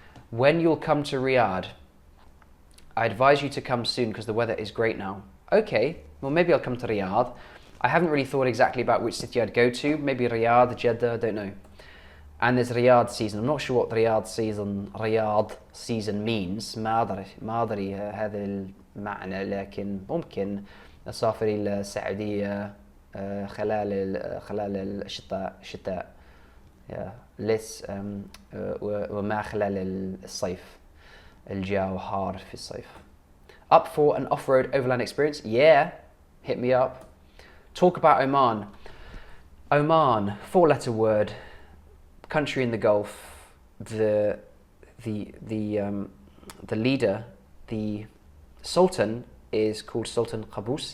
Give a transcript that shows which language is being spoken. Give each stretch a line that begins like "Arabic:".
English: When you'll come to Riyadh, I advise you to come soon because the weather is great now. Okay, well maybe I'll come to Riyadh. I haven't really thought exactly about which city I'd go to. Maybe Riyadh, Jeddah, I don't know. And there's Riyadh season. I'm not sure what Riyadh season means.
Arabic: ما أدري هذا المعنى، لكن ممكن أسافر إلى السعودية خلال الشتاء ليس وما خلال الصيف. الجو حار في الصيف.
English: Up for an off-road overland experience? Yeah, hit me up. Talk about Oman. Oman, 4-letter word. Country in the Gulf. The leader, the Sultan, is called Sultan Qaboos.